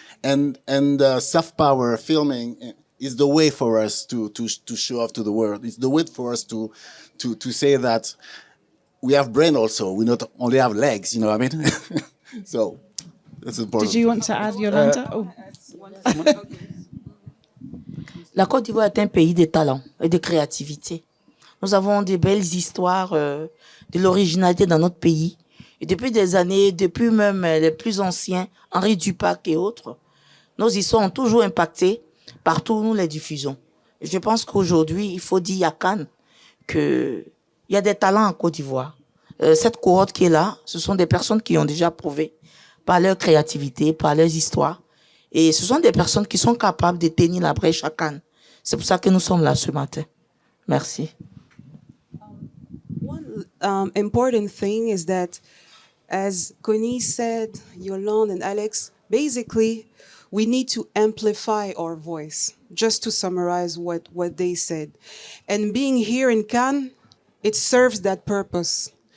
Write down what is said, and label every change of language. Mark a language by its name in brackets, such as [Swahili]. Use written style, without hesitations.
[English] And soft power filming is the way for us to show off to the world. It's the way for us to say that we have brain also. We not only have legs. You know what I mean? So that's important. Did you want to add, Yolande? [French] La Côte d'Ivoire est un pays de talent et de créativité. Nous avons de belles histoires de l'originalité dans notre pays. Et depuis des années, depuis même les plus anciens, Henri Dupac et autres, nos histoires ont toujours impacté partout où nous les diffusons. Je pense qu'aujourd'hui, il faut dire à Cannes qu'il y a des talents en Côte d'Ivoire. Cette cohorte qui est là, ce sont des personnes qui ont déjà prouvé par leur créativité, par leurs histoires. Et ce sont des personnes qui sont capables de tenir la brèche à Cannes. C'est pour ça que nous sommes là ce matin. Merci. [English] One important thing is that, as Konnie said, Yolande and Alex, basically, we need to amplify our voice, just to summarize what they said. And being here in Cannes, it serves that purpose.